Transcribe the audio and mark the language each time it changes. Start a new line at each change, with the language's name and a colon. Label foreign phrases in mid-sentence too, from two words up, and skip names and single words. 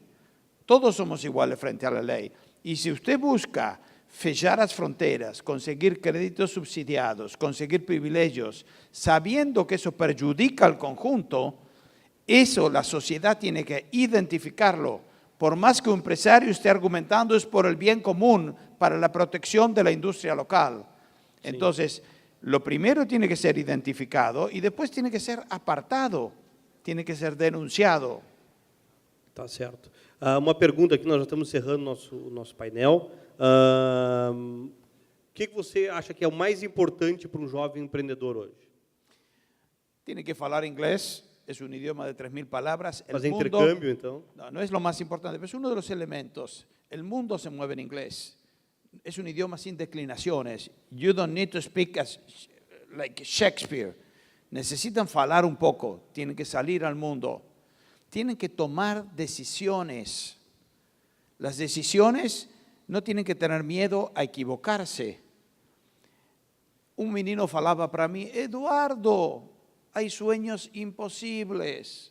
Spanish: Todos somos iguales frente a la ley. Y si usted busca fechar las fronteras, conseguir créditos subsidiados, conseguir privilegios, sabiendo que eso perjudica al conjunto, eso la sociedad tiene que identificarlo. Por más que un empresario esté argumentando es por el bien común, para la protección de la industria local. Sí. Entonces, lo primero tiene que ser identificado y después tiene que ser apartado, tiene que ser denunciado.
Portuguese: Tá certo. Uma pergunta aqui, nós já estamos encerrando nosso painel. O que você acha que é o mais importante para um jovem empreendedor hoje?
Spanish: Tiene que falar inglés. Es un idioma de 3.000 palabras.
Portuguese: Fazer intercâmbio, então?
Spanish: No es lo más importante, pero es uno de los elementos. El mundo se mueve en inglés. Es un idioma sin declinaciones.
English: You don't need to speak like Shakespeare.
Spanish: Necesitan falar un poco. Tienen que salir al mundo. Tienen que tomar decisiones. Las decisiones no tienen que tener miedo a equivocarse. Un menino falaba para mí, Eduardo, hay sueños imposibles.